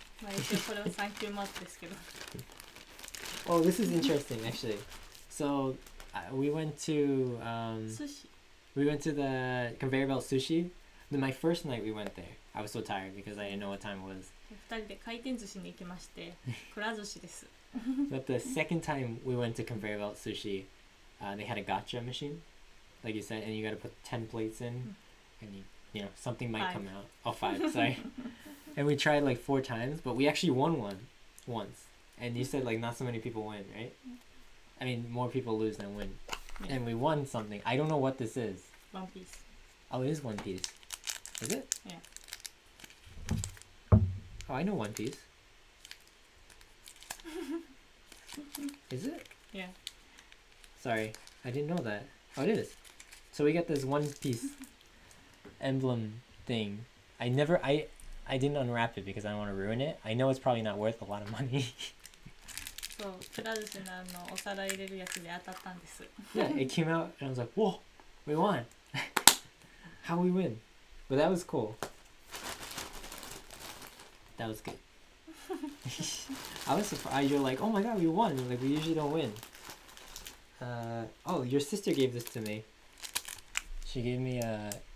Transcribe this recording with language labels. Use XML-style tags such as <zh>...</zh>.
<ja>まあ一応これはサンキューマークですけど。</ja> <en>Oh, this is interesting actually. So we went to Sushi. we went to the conveyor belt sushi. Then my first night we went there, I was so tired because I didn't know what time it was.</en> <ja>2人で回転寿司に行きまして、くら寿司です。</ja> <en>But the second time we went to conveyor belt sushi, they had a gacha machine, like you said, and you got to put 10 plates in, and you know something might come out. Oh, 5, sorry. And we tried like 4 times, but we actually won one once. And you said like not so many people win, right? I mean, more people lose than win. Yeah. And we won something. I don't know what this is. One Piece. Oh, it is One Piece. Is it? Yeah. Oh, I know One Piece. Is it? Yeah. Sorry, I didn't know that. Oh, it is. So we got this One Piece emblem thing. I didn't unwrap it because I don't want to ruin it. I know it's probably not worth a lot of money.</en> <ja>そう、くら寿司のお皿入れるやつで当たったんです。</ja> <en>Yeah, it came out and I was like, whoa, we won. How we win? But that was cool. That was good. I was surprised. You're like, oh my god, we won. Like, we usually don't win. Oh, your sister gave this to me. She gave me a...</en>